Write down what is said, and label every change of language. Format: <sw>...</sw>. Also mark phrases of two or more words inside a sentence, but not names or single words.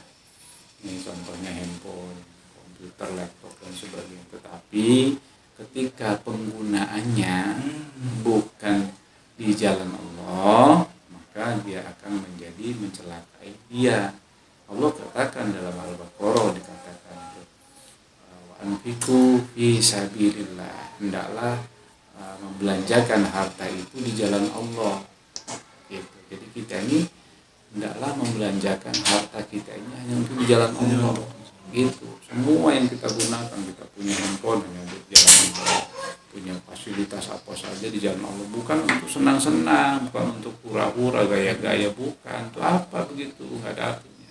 <id>Ini contohnya handphone, komputer, laptop dan sebagainya. Tetapi ketika penggunaannya bukan di jalan Allah, maka dia akan menjadi mencelakai dia. Allah katakan dalam Al-Baqarah, dikatakan</id> <ar>وأنفقوا في سبيل الله,</ar> <id>hendaklah membelanjakan harta itu di jalan Allah gitu. Jadi kita ini hendaklah membelanjakan harta kita ini hanya untuk di jalan Allah gitu. Semua yang kita gunakan, kita punya handphone hanya untuk jalan Allah, punya fasilitas apa saja di jalan Allah, bukan untuk senang-senang, bukan untuk pura-pura gaya-gaya, bukan untuk apa begitu, nggak ada artinya</id>